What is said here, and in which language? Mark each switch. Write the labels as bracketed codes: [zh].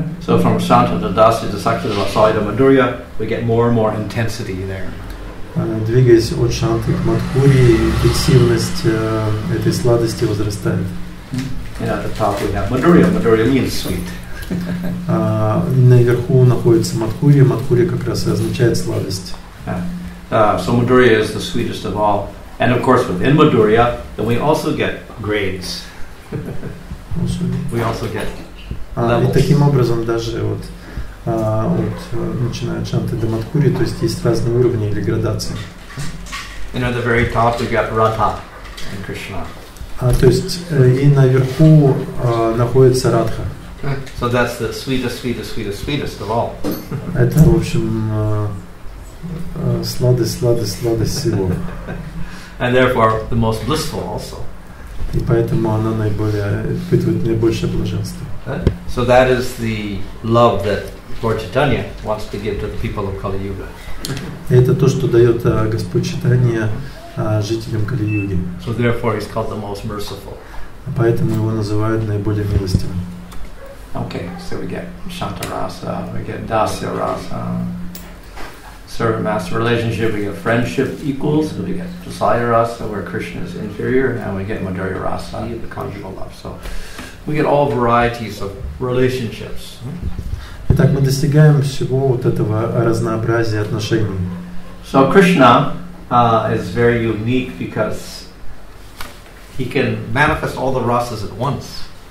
[en] So from Santa to Dasi to Sakya to Vasaya to Madhurya, we get more and more intensity there. [ru] Двигаясь от Шанты к Мадхури, интенсивность этой сладости возрастает. [en] And at the top we have Madhurya. Madhurya means sweet. [ru] Наверху находится Мадхурия. Мадхурия как раз и означает сладость. [en] So Madhurya is the sweetest of all. And of course within Madhurya, then we also get grades. We also get levels. [ru] И таким образом даже начиная от Шанты до Мадхури, то есть есть разные уровни или градации. [en] And at the very top we got Radha and Krishna. [ru] То есть и наверху находится Радха. [en] So that's the sweetest of all. [ru] Это, в общем, сладость всего. [en] And therefore the most blissful also. [ru] И поэтому она испытывает наибольшее блаженство. [en] So that is the love that Lord Chaitanya wants to give to the people of Kali Yuga. [ru] Это то, что дает Господь Чайтанья жителям Кали-юги. [en] So therefore he's called the most merciful. [ru] Поэтому его называют наиболее милостивым. [en] Okay, so we get Shanta Rasa, we get Dasya Rasa, servant-master relationship, we get friendship equals, we get Dasya Rasa where Krishna is inferior, and we get Madhurya Rasa, the conjugal love. So we get all varieties of relationships. [ru] Итак, мы достигаем всего вот этого разнообразия отношений. [en] So Krishna is very unique because he can manifest all the rasas at once.